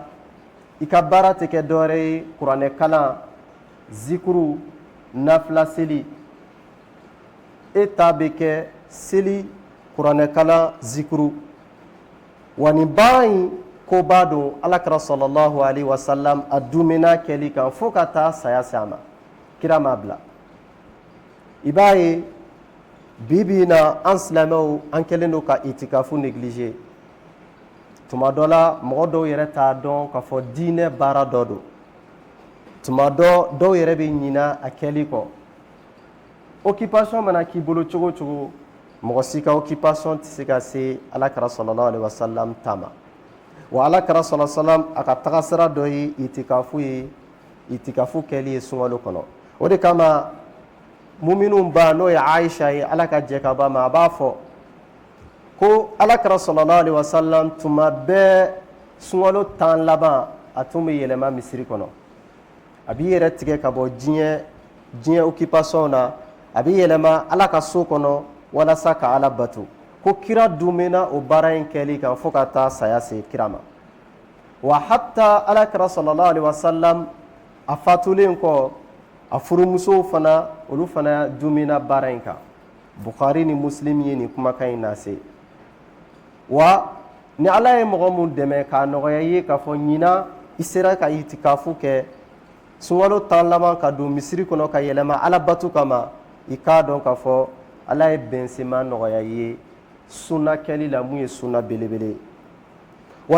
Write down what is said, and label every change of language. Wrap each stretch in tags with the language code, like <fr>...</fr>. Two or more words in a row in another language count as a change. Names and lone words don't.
<bm>I ka baara tɛ kɛ dɔwɛrɛ ye kuranɛ kalan, zikuru, nafila seli. E ta bɛ kɛ seli, kuranɛ kalan, zikuru. Wa nin baara in koba don alakira</bm> <ar>صلى الله عليه وسلم</ar> <bm>a dumina kɛli kan fo ka taa saya se a ma, kira m'a bila. I b'a ye bibi na an silamɛw an kɛlen don ka itikafu négligé. Tuma dɔ la mɔgɔ dɔw yɛrɛ t'a dɔn k'a fɔ diinɛ baara dɔ don. Tuma dɔw yɛrɛ bɛ ɲina a kɛli kɔ. Occupation mana k'i bolo cogo cogo, mɔgɔ si ka occupation tɛ se ka se alakira</bm> <ar>صلى الله عليه وسلم</ar> <bm>ta ma. Wa alakira</bm> <ar>صلى الله عليه وسلم</ar> <bm>a ka tagasira dɔ ye itikafu kɛli ye sunkalo kɔnɔ. O de kama muminun ba n'o ye Aisha ye, ala ka jɛ ka ba ma, a b'a fɔ ko alakira</bm> <ar>صلى الله عليه وسلم</ar> <bm>tuma bɛɛ sunkalo 10 laban a tun bɛ yɛlɛma misiri kɔnɔ. A b'i yɛrɛ tigɛ ka bɔ diɲɛ occupation na, a b'i yɛlɛma ala ka so kɔnɔ walasa ka ala batu. Ko kira dumina o baara in kɛli kan fo ka taa saya se kira ma. Wa hatta alakira</bm> <ar>صلى الله عليه وسلم</ar> <bm>a fatulen kɔ, a furumusow fana olu fana dumina baara in kan. Bukhari ni Muslim ye nin kumakan in lase. Wa ni ala ye mɔgɔ mun dɛmɛ k'a nɔgɔya ye k'a fɔ ɲina i sera ka itikafu kɛ, sunkalo 10 laban ka don misiri kɔnɔ ka yɛlɛma ala batu kama i k'a dɔn k'a fɔ ala ye bɛnsema nɔgɔya ye sunna kɛli la mun ye sunna belebele wa</bm>